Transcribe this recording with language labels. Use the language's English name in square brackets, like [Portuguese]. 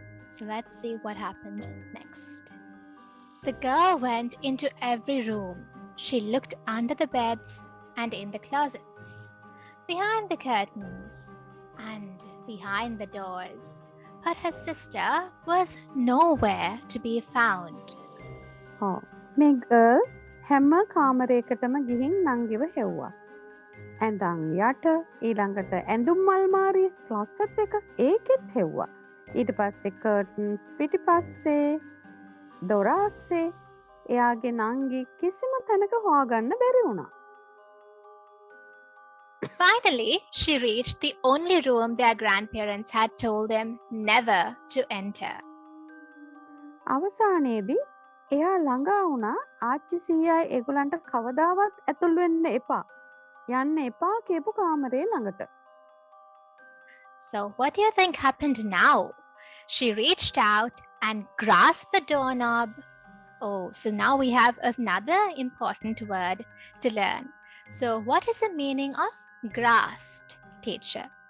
[English] So let's see what happened next. The girl went into every room. She looked under the beds and in the closets, behind the curtains and behind the doors. But her sister was nowhere to be found. [Sinhala] මේ girl හැම කාමරයකටම ගිහින් නංගිව හෙව්වා. ඇඳන් යට ඊළඟට ඇඳුම් අල්මාරිය ක්ලොසට් එක ඒකෙත් හෙව්වා. ඊට පස්සේ කර්ටන්ස් පිටිපස්සේ දොර අස්සේ එයාගේ නංගි කිසිම තැනක හොයාගන්න බැරි වුණා. [English] Finally, she reached the only room their grandparents had told them never to enter. [Sinhala] අවසානයේදී එයා ළඟා වුණා ආච්චි සීයායි ඒගොල්ලන්ට කවදාවත් ඇතුල් වෙන්න එපා. යන්න එපා කියපු කාමරේ ළඟට. [English] So what do you think happened now? She reached out and grasped the doorknob. Oh, so now we have another important word to learn. So what is the meaning of grasped, teacher?